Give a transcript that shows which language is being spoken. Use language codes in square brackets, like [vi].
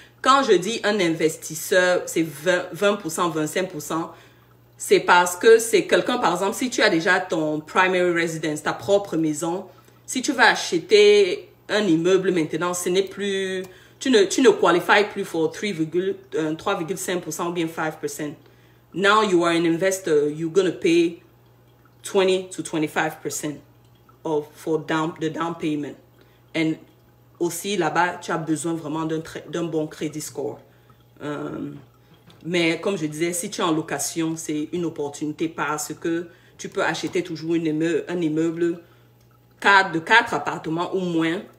[fr] Quand je dis un investisseur, c'est 20%, 25%, c'est parce que c'est quelqu'un, par exemple, si tu as déjà ton [en] primary residence, [fr] ta propre maison, si tu vas acheter un immeuble maintenant, ce n'est plus, tu ne qualifies plus pour 3,5% ou bien 5%. [en] Now you are an investor, you're going to pay 20 to 25% for the down payment. [fr] And aussi, là-bas, tu as besoin vraiment d'un bon credit score. Mais comme je disais, si tu es en location, c'est une opportunité parce que tu peux acheter toujours un immeuble de 4 appartements ou moins.